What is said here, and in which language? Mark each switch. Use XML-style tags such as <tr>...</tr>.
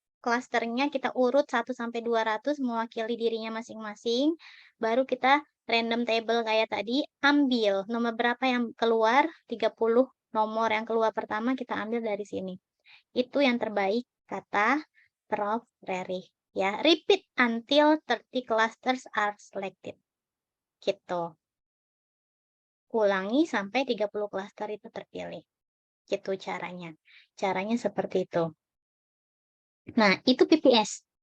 <id>Klasternya kita urut 1 sampai 200 mewakili dirinya masing-masing. Baru kita random table kayak tadi, ambil nomor berapa yang keluar, 30 nomor yang keluar pertama kita ambil dari sini. Itu yang terbaik, kata Prof. Rerich.</id> <en>Ya, repeat until 30 clusters are selected.</en> <id>Gitu. Ulangi sampai 30 cluster itu terpilih. Gitu caranya. Caranya seperti itu. Nah, itu PPS.</id>